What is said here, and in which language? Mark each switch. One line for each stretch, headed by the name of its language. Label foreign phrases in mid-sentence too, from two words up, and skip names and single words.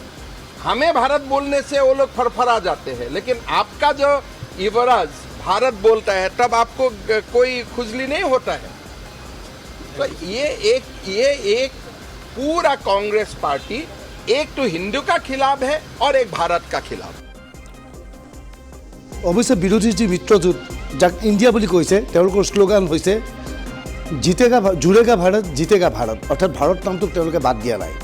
Hindi: हमें भारत बोलने से वो लोग फरफरा जाते हैं, लेकिन आपका जो युवराज भारत बोलता है तब आपको कोई खुजली नहीं होता है। तो ये एक पूरा कांग्रेस पार्टी एक तो हिंदू का खिलाफ है और एक भारत का खिलाफ।
Assamese: অৱশ্যে বিৰোধী যি মিত্ৰজোঁট যাক ইণ্ডিয়া বুলি কৈছে তেওঁলোকৰ শ্লোগান হৈছে
Hindi: जीतेगा जुड़ेगा भारत जीतेगा भारत,
Assamese: অৰ্থাৎ ভাৰত নামটোক তেওঁলোকে বাদ দিয়া নাই।